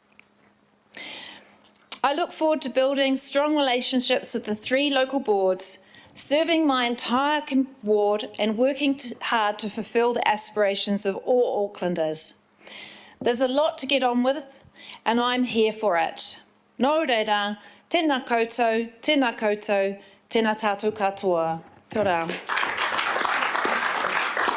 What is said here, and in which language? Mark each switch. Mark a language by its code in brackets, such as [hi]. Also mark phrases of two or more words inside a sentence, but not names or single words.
[en] I look forward to building strong relationships with the 3 local boards, serving my entire ward and working hard to fulfil the aspirations of all Aucklanders. There's a lot to get on with, and I'm here for it. [mi] Nō reira, tēnā koutou, tēnā tātou katoa. Kia ora.